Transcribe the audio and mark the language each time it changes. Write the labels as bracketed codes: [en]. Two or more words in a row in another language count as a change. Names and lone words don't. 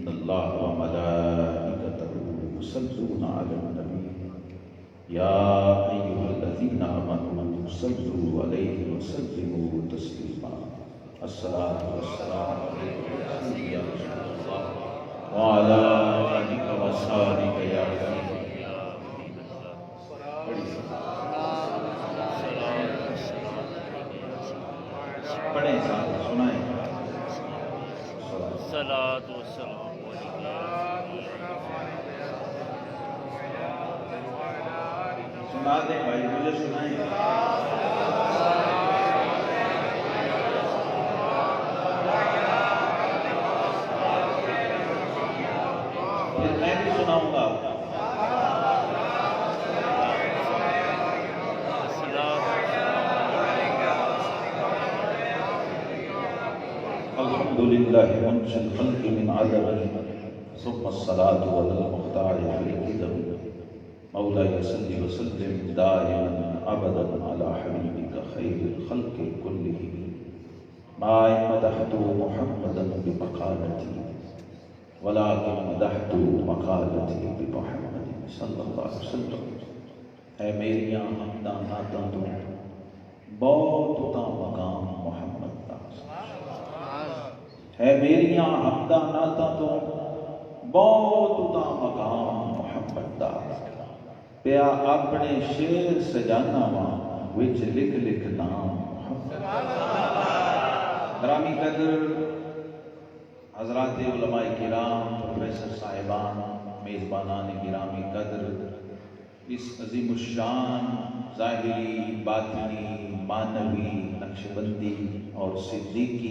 [ar] الله وملائكته يصلون على النبي يا أيها الذين آمنوا صلوا عليه وسلموا تسليما الصلاة والسلام عليك يا رسول الله وعلى آلك وصحبك يا حبيب [ur] پڑھیں ساتھ سنائیں صلاۃ و سلام سنا دیں بھائی مجھے سنائیں پھر میں بھی سناؤں گا [ar] الحمد لله منشئ الخلق من عدم ثم الصلاة على المختار في القدم مولاي صل وسلم دائما أبدا على حبيبك خير الخلق كلهم ما مدحت محمدا بمقالتي ولكن مدحت مقالتي بمحمد صلى الله عليه وسلم [pa] اے میریاں حمداں نعتاں تو بہت تا مقام محمد دا ہے میریاں حمداں نعتاں تو بہت تا مقام محمد دا پیا اپنے شیر سجانا واں وچ لکھ لکھ نام محمد [ur] گرامی قدر حضرات علماء کرام پروفیسر صاحبان میزبانان گرامی قدر اس عظیم الشان ظاہری باطنی معنوی نقشبندی اور صدیقی